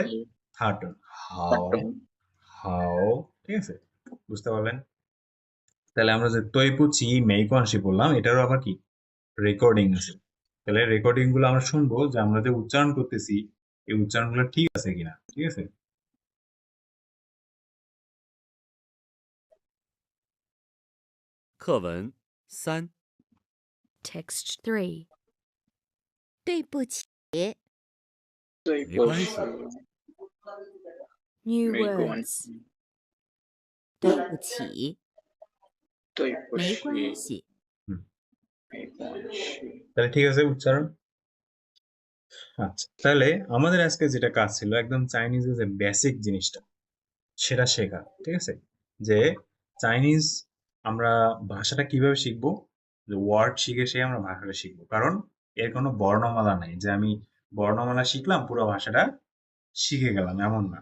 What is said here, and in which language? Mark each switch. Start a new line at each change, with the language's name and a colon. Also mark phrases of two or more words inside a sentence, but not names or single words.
English: third tone,
Chinese: 好，好,
Bangla: ঠিক আছে? বুঝতে পারলেন? তাহলে আমরা যে
Chinese: 对不起 没关系
Bangla: বললাম, এটারও আবার কি রেকর্ডিং আছে। তাহলে রেকর্ডিং গুলো আমরা শুনবো যে আমরা যে উচ্চারণ করতেছি এই উচ্চারণ গুলো ঠিক আছে কিনা, ঠিক আছে?
Chinese: 课文3，
English: Text 3.
Chinese: 对不起，没关系，
English: New
Chinese: 没关
English: words.
Chinese: 对不起，对不没关起，系，
Bangla: হুম,
Chinese: 没关系。
Bangla: তাহলে ঠিক আছে উচ্চারণ। আচ্ছা, তাহলে আমাদের আজকে যেটা কাজ ছিল একদম চাইনিজের যে বেসিক জিনিসটা সেটা শেখা, ঠিক আছে? যে চাইনিজ আমরা ভাষাটা কিভাবে শিখবো, যে ওয়ার্ড শিখে সে আমরা ভাষাটা শিখবো, কারণ এর কোনো বর্ণমালা নাই যে আমি বর্ণমালা শিখলাম পুরো ভাষাটা শিখে গেলাম, এমন না।